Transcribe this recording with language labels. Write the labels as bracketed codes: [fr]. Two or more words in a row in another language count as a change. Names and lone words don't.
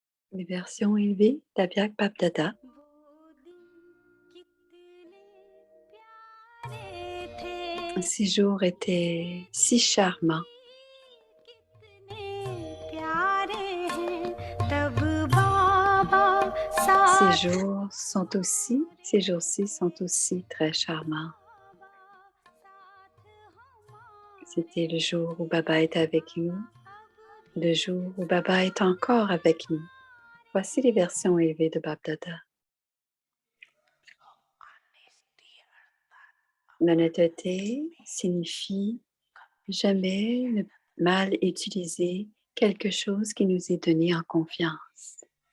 [fr] Les versions élevées d'Abyak Bapdada. [hi] वो दिन कितने प्यारे थे [fr] Ces jours étaient si charmants. [hi] कितने प्यारे हैं तब बाबा [fr] Ces [hi] साथ [fr] jours sont aussi, ces jours-ci sont aussi très charmants. C'était le jour où Baba était avec nous, le jour où Baba est encore avec nous. Voici les versions élevées de Bapdada. L'honnêteté signifie jamais ne mal utiliser quelque chose qui nous est donné en confiance.